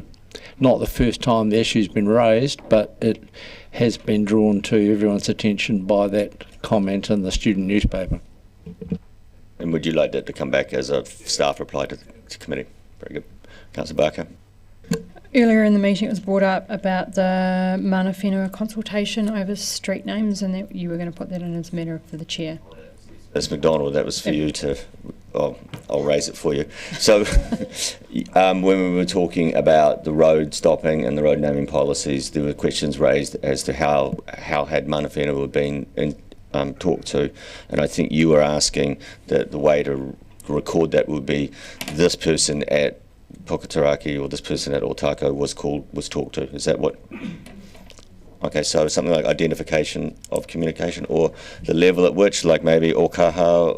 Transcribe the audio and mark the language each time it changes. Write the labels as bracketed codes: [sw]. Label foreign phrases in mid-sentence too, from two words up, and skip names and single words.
[en] Not the first time the issue's been raised, but it has been drawn to everyone's attention by that comment in the student newspaper. And would you like that to come back as a staff reply to the committee? Very good. Councillor Barker. Earlier in the meeting it was brought up about the [mi] mana whenua [en] consultation over street names, and that you were going to put that in as a matter for the chair. Ms McDonald, that was for you to, I'll raise it for you. So when we were talking about the road stopping and the road naming policies, there were questions raised as to how had [mi] mana whenua [en] been talked to, and I think you were asking that the way to record that would be this person at Puketeraki or this person at Otako was talked to. Is that what? Okay, so something like identification of communication, or the level at which, like maybe Okaha.